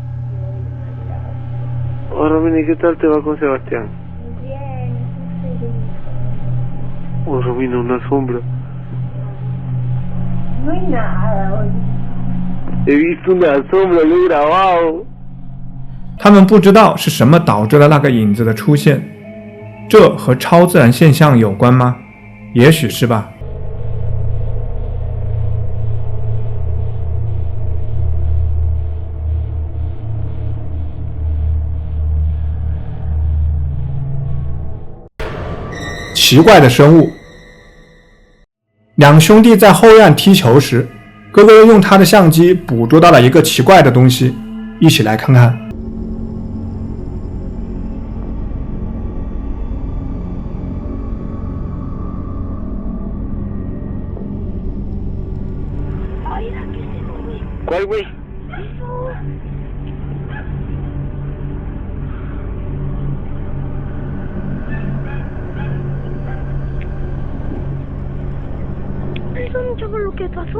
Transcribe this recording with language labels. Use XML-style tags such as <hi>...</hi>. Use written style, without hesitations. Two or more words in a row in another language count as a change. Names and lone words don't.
<es>Oh, Romina, ¿y qué tal te va con Sebastián? Bien, feliz. Oh, Romina, una sombra. No hay nada, oye. He visto una sombra, lo he grabado.</es> <zh>他们不知道是什么导致了那个影子的出现，这和超自然现象有关吗？也许是吧。奇怪的生物。两兄弟在后院踢球时，哥哥用他的相机捕捉到了一个奇怪的东西，一起来看看。</zh> <es>¿Cuál, güey? ¿Eso no sabes lo que pasó?</es>